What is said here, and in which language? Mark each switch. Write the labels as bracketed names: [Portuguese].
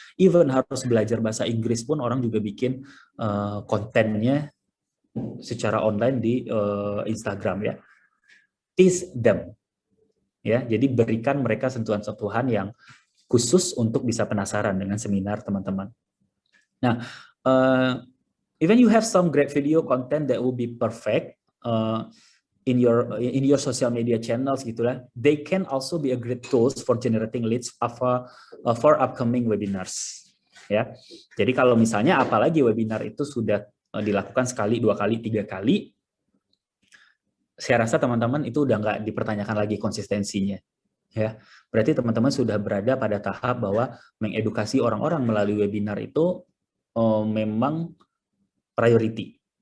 [Indonesian] Even harus belajar bahasa Inggris pun orang juga bikin kontennya secara online di Instagram ya. [English] Tease them [Indonesian] ya. Jadi berikan mereka sentuhan-sentuhan yang khusus untuk bisa penasaran dengan seminar teman-teman. [English] Nah, even you have some great video content that will be perfect in your social media channels gitulah, they can also be a great tools for generating leads for upcoming webinars. [Indonesian] Ya, jadi kalau misalnya apalagi webinar itu sudah dilakukan sekali, 2 kali, 3 kali, saya rasa teman-teman itu udah nggak dipertanyakan lagi konsistensinya. Ya, berarti teman-teman sudah berada pada tahap bahwa mengedukasi orang-orang melalui webinar itu memang priority.